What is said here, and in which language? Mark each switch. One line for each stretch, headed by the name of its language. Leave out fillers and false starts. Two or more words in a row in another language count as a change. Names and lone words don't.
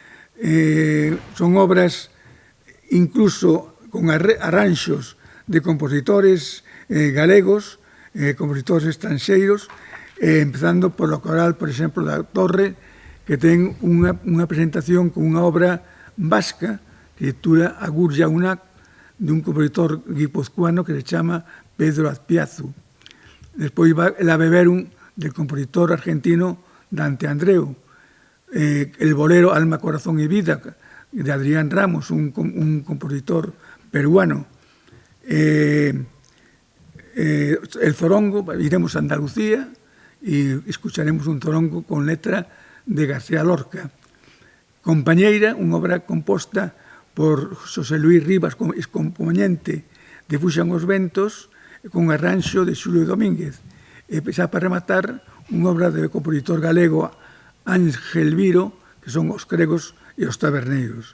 Galician: Son obras incluso con arranxos de compositores galegos, compositores estranxeiros, empezando polo coral, por exemplo, da Torre, que ten unha presentación con unha obra vasca que titula Agur Jaunak, de un compositor guipuzcoano que se chama Pedro Azpiazu.
Spanish: Despois la Beberum, del compositor argentino Dante Andreu, el bolero Alma, Corazón y Vida, de Adrián Ramos, un compositor peruano. El zorongo, iremos a Andalucía y escucharemos un zorongo con letra de García Lorca.
Galician: Compañeira, unha obra composta por José Luis Rivas, excomponente de Fuxan os Ventos, con arranxo de Xulio Domínguez. E xa para rematar, unha obra do compositor galego Ángel Viro, que son os cregos e os taberneiros.